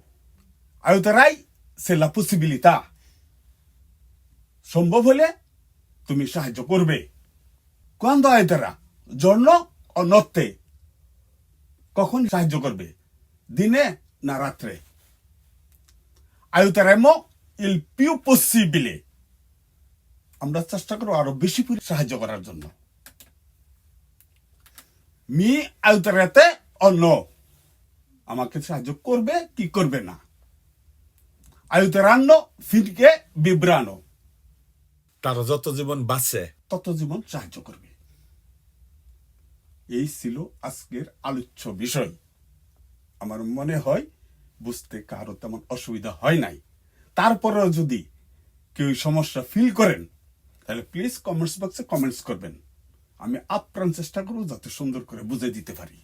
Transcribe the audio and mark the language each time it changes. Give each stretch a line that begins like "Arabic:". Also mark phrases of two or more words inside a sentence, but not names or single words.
Italian: aiuterai se la possibilità,
Bangla: সম্ভব হলে তুমি সাহায্য করবে।
Italian: quando aiuterà, giorno o notte,
Bangla: কখন সাহায্য করবে, দিনে না রাত্রে।
Italian: aiuteremo il più possibile,
Bangla: আমরা চেষ্টা করব আরো বেশি করে সাহায্য করার জন্য।
Italian: mi aiuterete o no,
Bangla: আমাকে সাহায্য করবে কি করবে না।
Italian: aiuteranno finché vivranno,
Bangla: তারা যত জীবন বাঁচে তত জীবন সাহায্য করবে। এই ছিল আজকের আলোচ্য বিষয়। আমার মনে হয় বুঝতে কারো তেমন অসুবিধা হয় নাই। তারপরেও যদি কেউ সমস্যা ফিল করেন তাহলে
English: please comments boxএ comments
Bangla: করবেন, আমি আপ্রাণ চেষ্টা করব যাতে সুন্দর করে বুঝে দিতে পারি।